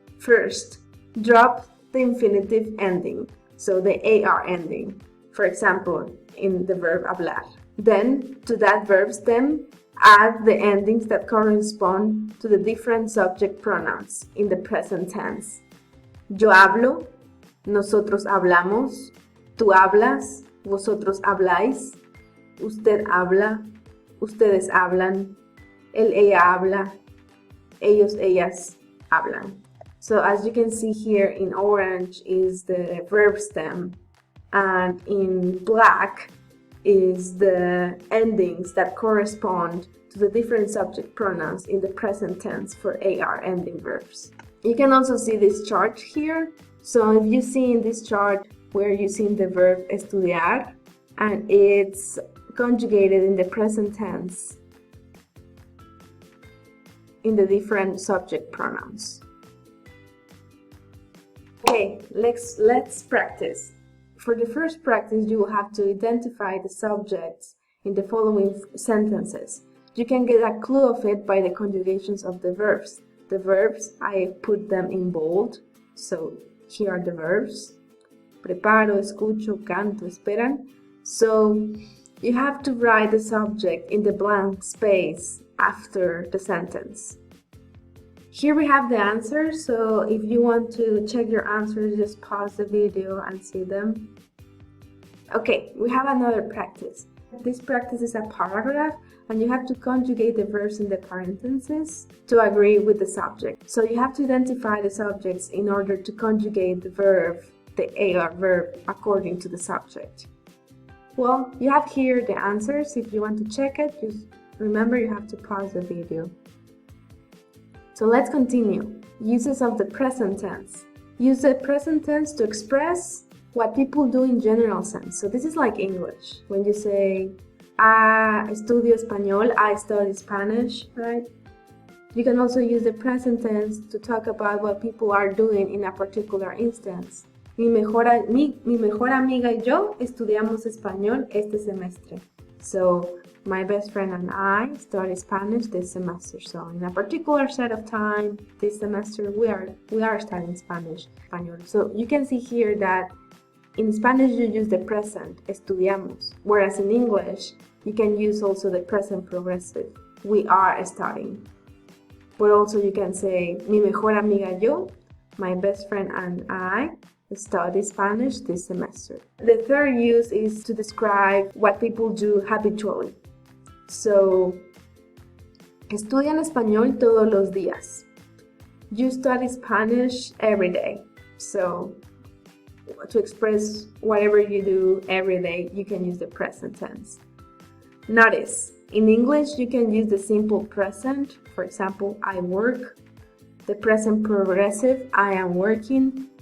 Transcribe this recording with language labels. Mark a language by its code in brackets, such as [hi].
[en] First, drop the infinitive ending, so the AR ending. For example, in the verb hablar. Then, to that verb stem, add the endings that correspond to the different subject pronouns in the present tense. [es] Yo hablo, nosotros hablamos, tú hablas, vosotros habláis, usted habla, ustedes hablan, él, ella habla, ellos, ellas hablan. [en] So as you can see here, in orange is the verb stem, and in black is the endings that correspond to the different subject pronouns in the present tense for AR ending verbs. You can also see this chart here. So if you see in this chart, we're using the verb estudiar, and it's conjugated in the present tense in the different subject pronouns. Okay, let's practice. For the first practice, you will have to identify the subjects in the following sentences. You can get a clue of it by the conjugations of the verbs. The verbs, I put them in bold, so here are the verbs. [es] Preparo, escucho, canto, esperan. [en] So you have to write the subject in the blank space after the sentence. Here we have the answers, so if you want to check your answers, just pause the video and see them. Okay, we have another practice. This practice is a paragraph, and you have to conjugate the verbs in the parentheses to agree with the subject. So you have to identify the subjects in order to conjugate the verb, the AR verb, according to the subject. Well, you have here the answers. If you want to check it, just remember you have to pause the video. So let's continue. Uses of the present tense. Use the present tense to express what people do in general sense. So this is like English. When you say, [es] estudio español, [en] I study Spanish, right? You can also use the present tense to talk about what people are doing in a particular instance. [es] Mi mejor amiga y yo estudiamos español este semestre. [en] So, my best friend and I study Spanish this semester. So, in a particular set of time, this semester, we are studying Spanish, español. So, you can see here that in Spanish you use the present, estudiamos. Whereas in English, you can use also the present progressive. We are studying. But also you can say, [es] mi mejor amiga yo, [en] my best friend and I study Spanish this semester. The third use is to describe what people do habitually. [es] So, estudian español todos los días. [en] You study Spanish every day. So, to express whatever you do every day, you can use the present tense. Notice, in English, you can use the simple present. For example, I work. The present progressive, I am working.